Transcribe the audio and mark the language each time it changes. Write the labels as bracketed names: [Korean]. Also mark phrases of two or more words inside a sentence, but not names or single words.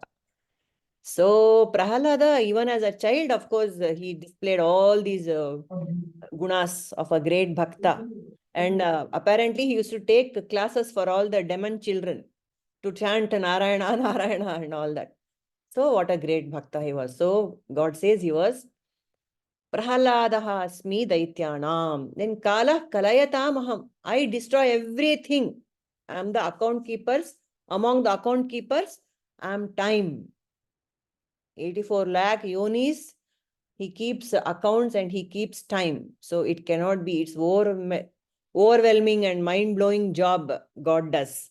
[English] So Prahlada, even as a child, of course, he displayed all these gunas of a great bhakta. And apparently he used to take classes for all the demon children to chant Narayana, Narayana and all that. So what a great bhakta he was. So God says he was [Sanskrit] prahlādaśh asmi daityānāṁ. Then kālaḥ kalayatām aham. [English] I destroy everything. I am the account keepers. Among the account keepers, I am time. 84 lakh yonis. He keeps accounts and he keeps time. So it cannot be. It's overwhelming and mind-blowing job God does.